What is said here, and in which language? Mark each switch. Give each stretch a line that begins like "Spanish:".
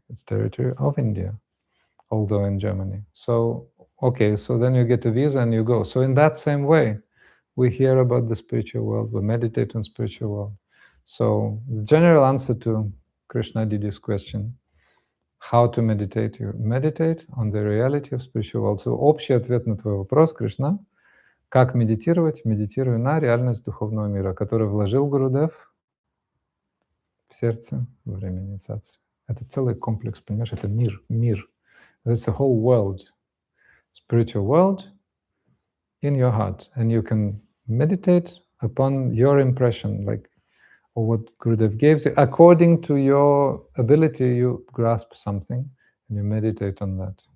English: It's territory of India, although in Germany. So, okay, so then you get a visa and you go. So in that same way, we hear about the spiritual world, we meditate on spiritual world. So the general answer to Krishna Didi's question, how to meditate, you meditate on the reality of spiritual world. So
Russian: общий ответ на твой вопрос,
English: Кришна,
Russian: Как медитировать? Медитирую на реальность духовного мира, который вложил Гурудев в сердце во время инициации. Это целый комплекс, понимаешь? Это мир.
English: It's a whole world, spiritual world in your heart. And you can meditate upon your impression, like or what Gurudev gives you. According to your ability, you grasp something and you meditate on that.